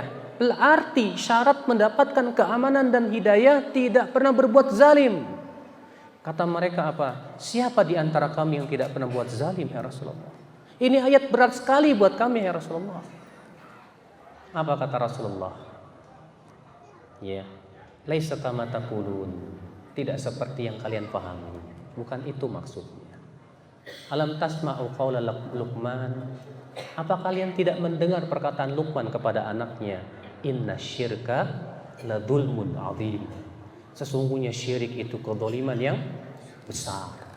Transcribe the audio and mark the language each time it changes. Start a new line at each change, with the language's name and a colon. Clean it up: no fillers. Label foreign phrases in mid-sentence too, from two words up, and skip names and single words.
Indonesian: Berarti syarat mendapatkan keamanan dan hidayah tidak pernah berbuat zalim. Kata mereka apa? Siapa di antara kami yang tidak pernah buat zalim, ya Rasulullah? Ini ayat berat sekali buat kami, ya Rasulullah. Apa kata Rasulullah?
Arabic: Ya, laisa kama taqulun.
Indonesian: tidak seperti yang kalian pahami. Bukan itu maksudnya.
Arabic: Alam tasma'u qaula Luqman?
Indonesian: Apa kalian tidak mendengar perkataan Luqman kepada anaknya?
Arabic: Inna syirka la dzulmun adzim.
Indonesian: Sesungguhnya syirik itu kezaliman yang besar.